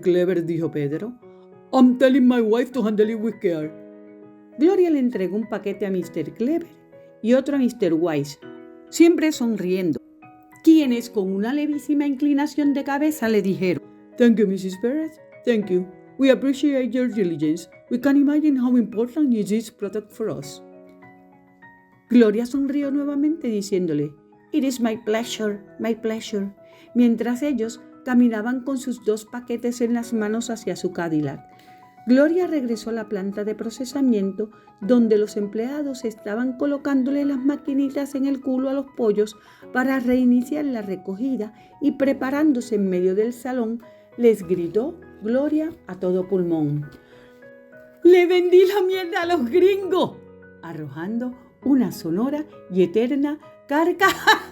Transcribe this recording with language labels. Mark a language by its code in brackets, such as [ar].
[en] Clever», [es] dijo Pedro. [en] «I'm telling my wife to handle it with care». [es] Gloria le entregó un paquete a Mr. Clever y otro a Mr. Wise, siempre sonriendo, quienes con una levísima inclinación de cabeza le dijeron: [en] «Thank you, [es] Mrs. [en] Perez. Thank you. We appreciate your diligence. We can imagine how important is this product for us». [es] Gloria sonrió nuevamente diciéndole, [en] "It is my pleasure, [es] mientras ellos caminaban con sus 2 paquetes en las manos hacia su Cadillac. Gloria regresó a la planta de procesamiento donde los empleados estaban colocándole las maquinitas en el culo a los pollos para reiniciar la recogida y preparándose en medio del salón, les gritó Gloria a todo pulmón, "¡Le vendí la mierda a los gringos!", arrojando una sonora y eterna carcajada.